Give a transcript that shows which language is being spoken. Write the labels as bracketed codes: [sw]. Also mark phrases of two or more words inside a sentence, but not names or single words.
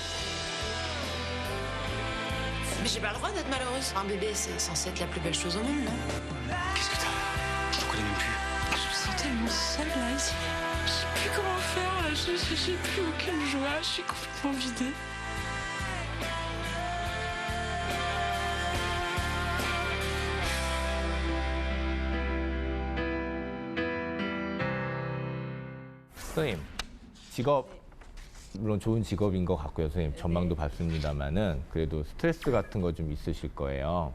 [fr] Mais j'ai pas le droit d'être malheureuse. Un bébé, c'est censé être la plus belle chose au monde, non? Qu'est-ce que t'as? Je te connais même plus. je me sens tellement seule là ici. Je sais plus comment faire, là. J'ai plus aucune joie, je suis complètement vidée. [ko] 선생님, 직업 물론 좋은 직업인 것 같고요. 선생님 전망도 봤습니다만은 그래도 스트레스 같은 거 좀 있으실 거예요.